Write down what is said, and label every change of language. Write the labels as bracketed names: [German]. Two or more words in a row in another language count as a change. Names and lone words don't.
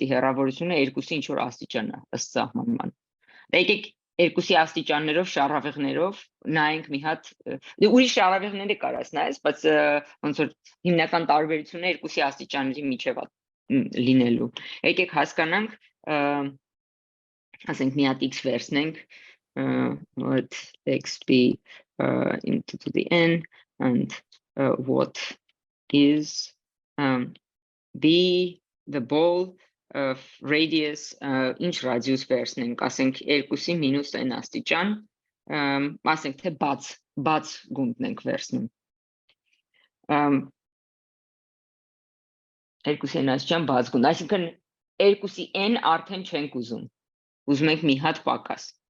[Armenian] հեռավորությունը երկուսի ինչ որ աստիճան է ըստ սահմանման։ Դա եկեք երկուսի աստիճաններով շարավիղներով նայենք մի հատ ուրիշ շարավիղները կարաս նայես, բայց ոնց որ հիմնական տարբերությունը երկուսի աստիճանների միջև է լինելու։ Եկեք հասկանանք, ասենք մի հատ x վերցնենք, [English] let x be into the n and what is the ball of radius [Armenian] ինչ radius վերցնենք, ասենք 2-ի մինուս n աստիճան, ասենք թե բաց գունդն ենք վերցնում։ 2-ի n աստիճան բաց գունդ, այսինքն 2-ի n արդեն չենք ուզում, ուզում ենք մի հատ պակաս։